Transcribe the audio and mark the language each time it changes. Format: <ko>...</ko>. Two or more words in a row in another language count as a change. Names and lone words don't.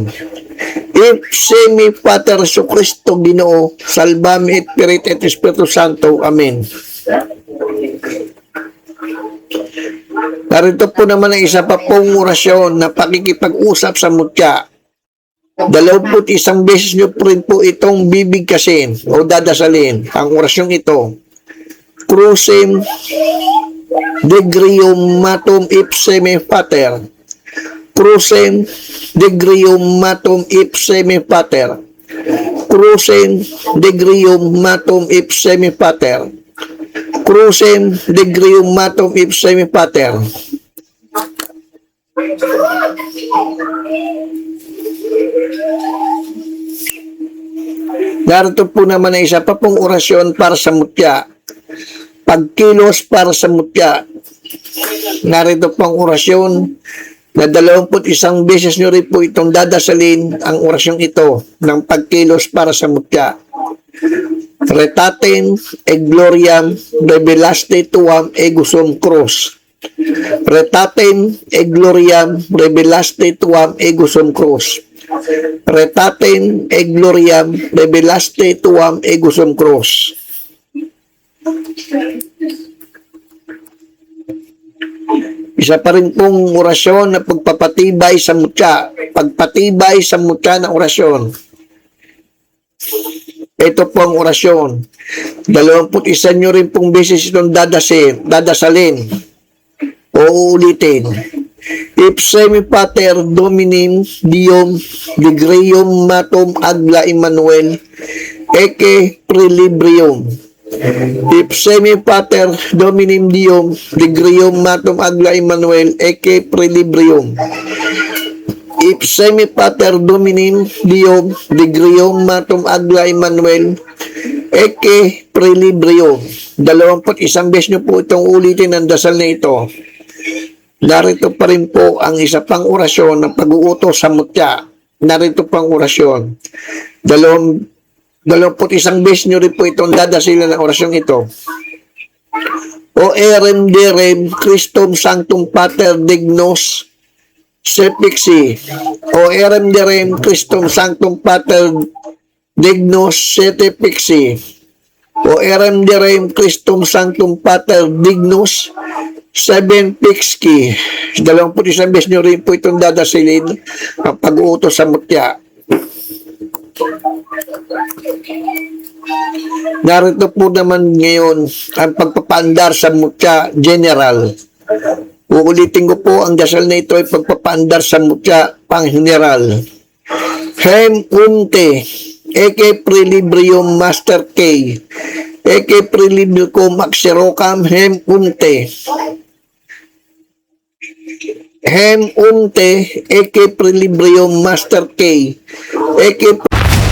<la>If semi Pater Jesu Cristo, Ginoo, salvame, et Spirit et Espiritu Santo. Amen.</la> <tl>Narito po naman ang isa pa pong orasyon na pakikipag-usap sa mutya. 21 beses nyo po rin po itong bibigkasin o dadasalin ang orasyong ito.</tl> <la>Crucem degrium matum ipseme pater. Crucem degrium matum ipseme pater. Crucem degrium matum ipseme pater. Crucem degrium matum ipseme pater.</la> <tl>Narito po naman ang isa pa pong orasyon para sa mutya. Pagkilos para sa mutya. Narito po ang orasyon na 21 beses nyo rin po itong dadasalin ang orasyong ito ng pagkilos para sa mutya.</tl> <la>Retaten e gloriam revelaste tuam egusum cruce. Retaten e gloriam revelaste tuam egusum cruce. Retaten e gloriam revelaste tuam egusum cruce.</la> <tl>Isa pa rin pong orasyon na pagpapatibay sa mutya. Pagpatibay sa mutya ng orasyon. Ito po ang orasyon. 21 nyo rin pong beses itong dadasalin o uulitin.</tl> <la>Ipsemi Pater Dominim Diom Digreum Matum Agla Emmanuel Eke Prelibrium. Ipsemi Pater Dominim Diom Digreum Matum Agla Emmanuel Eke Prelibrium. Ipsemi Pater Dominim Diom Digreum Matum Agla Emmanuel Eke Prelibrium.</la> <tl>21 beses nyo po itong ulitin ang dasal na ito. Narito pa rin po ang isa pang orasyon ng pag-uutos sa mutya. Narito pang orasyon. 21 beses nyo rin po itong dadasilan ng orasyong ito.</tl> <la>O erem derem Christum Sanctum Pater Dignos Sepixi. O erem derem Christum Sanctum Pater Dignos Sepixi. O erem derem Christum Sanctum Pater Dignus 7 Pixki.</la> <tl>21 beses nyo rin po itong dadasilin ang pag-uutos sa mutya. Narito po naman ngayon ang pagpapaandar sa mutya general. Uulitin ko po ang dasal na ito ay pagpapaandar sa mutya pang general.</tl> <la>Hem unte eke prelibrium master K eke prelibrium axerocam hem unte. Hem unte eke prelibrium master K eke</la>